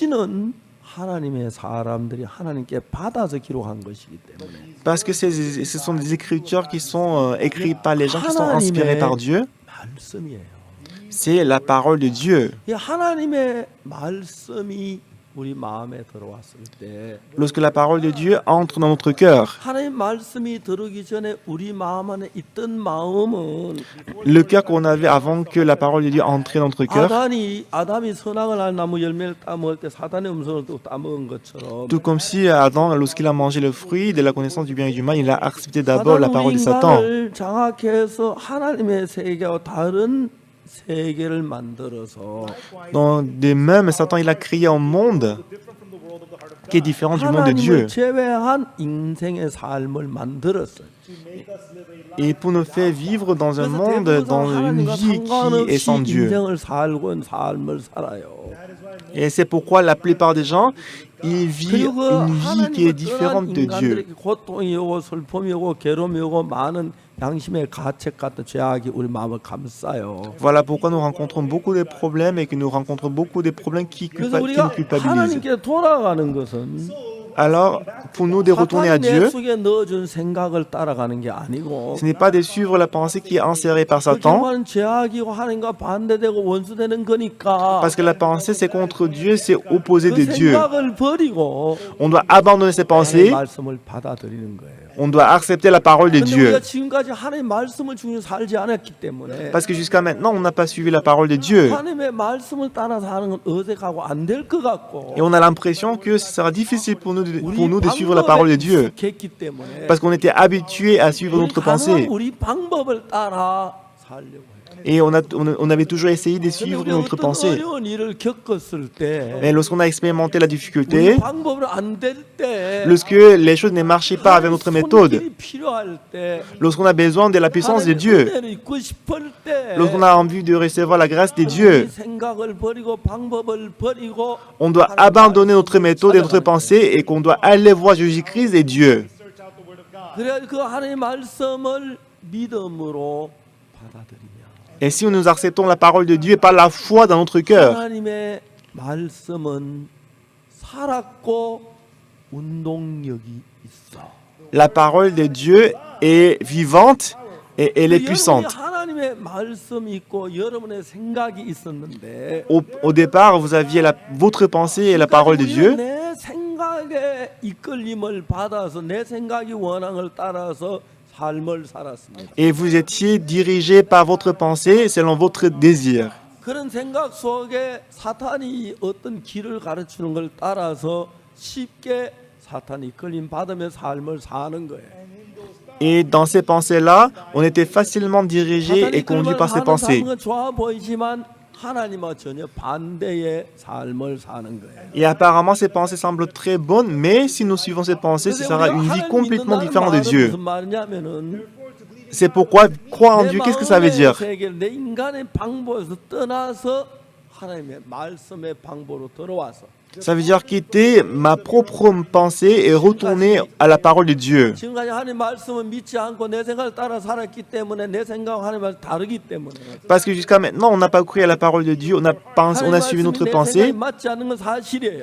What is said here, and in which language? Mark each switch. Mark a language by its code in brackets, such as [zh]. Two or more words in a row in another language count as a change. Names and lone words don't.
[fr] Parce que ce sont des Écritures qui sont écrites par les gens qui sont inspirés par Dieu. C'est la parole de Dieu. [ko] 우리 마음에 들어왔을 때 [fr] lorsque la parole de Dieu entre dans notre cœur. [ko] 하나님 말씀이 들어오기 전에 우리 마음 안에 있던 마음은 [fr] Le cœur qu'on avait avant que la parole de Dieu entre dans notre cœur, [ko] 아담이 선악을 알 나무 열매를 따먹을 때 사단의 음성을 또 따먹은 것처럼 [fr] tout comme si Adam, lorsqu'il a mangé le fruit de la connaissance du bien et du mal, il a accepté d'abord la parole de Satan. [ko] 인간을 장악해서 하나님의 세계와 다른 세계를 만들어서 [fr] De même, Satan, il a créé un monde qui est différent du monde de Dieu. [ko] 하나님을 제외한 인생의 삶을 만들었어요. [fr] Et pour nous faire vivre dans un monde, dans une vie qui est sans Dieu. [ko] 인생을 살고 있는 삶을 살아요. [fr] Et c'est pourquoi la plupart des gens, ils vivent une vie qui est différente de Dieu. [ko] 고통이 오고 슬픔이 오고 괴로움이 오고 많은 양심의 가책 같은 죄악이 우리 마음을 감싸요. [fr] Voilà pourquoi nous rencontrons beaucoup de problèmes et que nous rencontrons beaucoup de problèmes qui [ko] 그래서 [fr] nous [ko] 우리가 [fr] culpabilisent. [ko] 하나님께 돌아가는 것은 [fr] Alors, pour nous de retourner à [ko] 사탄이 내 [fr] Dieu, [ko] 속에 넣어준 생각을 따라가는 게 아니고 [fr] ce n'est pas de suivre la pensée qui est insérée par Satan, [ko] 결국은 죄악이고 하나님과 반대되고 원수되는 거니까 [fr] parce que la pensée c'est contre Dieu, c'est opposé de [ko] 그 [fr] Dieu. [ko] 생각을 버리고 [fr] On doit abandonner ces [ko] 하나님의 [fr] pensées, [ko] 말씀을 받아들이는 거예요. [fr] on doit accepter la parole de [ko] 근데 [fr] Dieu. [ko] 우리가 지금까지 하나님의 말씀을 중심으로 살지 않았기 때문에 [fr] Parce que jusqu'à maintenant, on n'a pas suivi la parole de Dieu. [ko] 하나님의 말씀을 따라서 하는 건 어색하고 안 될 것 같고 [fr] Et on a l'impression que ce sera difficile pour nous de suivre la parole de Dieu. [ko] 익숙했기 때문에 [fr] Parce qu'on était habitués à suivre notre pensée. [ko] 우리 방법을 따라 살려고 해요. [fr] Et on avait toujours essayé de suivre [ko] 근데 [fr] notre [ko] 어떤 [fr] pensée. [ko] 어려운 일을 겪었을 때 [fr] Mais lorsqu'on a expérimenté la [ko] 우리 [fr] difficulté, [ko] 방법으로 안 될 때 [fr] lorsque les choses ne marchaient pas avec notre méthode, [ko] 손길이 필요할 때 [fr] lorsqu'on a besoin de la puissance de [ko] 하나님의 [fr] Dieu, [ko] 은혜를 입고 싶을 때 [fr] lorsqu'on a envie de recevoir la grâce de [ko] 우리 [fr] Dieu, [ko] 생각을 버리고 방법을 버리고 [fr] on doit abandonner notre méthode et notre pensée et qu'on doit aller voir Jésus-Christ et Dieu. [ko] 그래야 그 하나님의 말씀을 믿음으로 받아들이면 [fr] Et si nous acceptons la parole de Dieu et par la foi dans notre cœur, [ko] 하나님의 말씀은 살았고 운동력이 있어. [fr] la parole de Dieu est vivante et elle est puissante. [ko] 하나님의 말씀이 있고 여러분의 생각이 있었는데 [fr] Au départ, vous aviez votre pensée et la parole de Dieu. [ko] 내 생각의 이끌림을 받아서 내 생각이 원앙을 따라서 삶을 살았습니다. [fr] Et vous étiez dirigé par votre pensée selon votre désir. [ko] 그런 생각 속에 사탄이 어떤 길을 가르치는 걸 따라서 쉽게 사탄이 이끌림 받으며 삶을 사는 거예요. [fr] Et dans ces pensées-là, on était facilement dirigé et conduit par ces pensées. [ko] 좋아 보이지만 하나님과 전혀 반대의 삶을 사는 거예요. [fr] Et apparemment, ces pensées semblent très bonnes, mais si nous suivons ces pensées, ce sera une vie complètement différente de Dieu. [ko] 무슨 말이냐면은 [fr] C'est pourquoi croire en Dieu, qu'est-ce que ça veut dire? [ko] 내 인간의 방법에서 떠나서 하나님의 말씀의 방법으로 들어와서 [fr] Ça veut dire quitter ma propre pensée et retourner à la parole de Dieu. [ko] 지금까지 하나님 말씀을 믿지 않고 내 생각을 따라 살았기 때문에 내 생각과 하나님 말씀 다르기 때문에 [fr] Parce que jusqu'à maintenant, on n'a pas cru à la parole de Dieu, on a suivi notre pensée. [ko] 맞지 않는 건 사실이에요.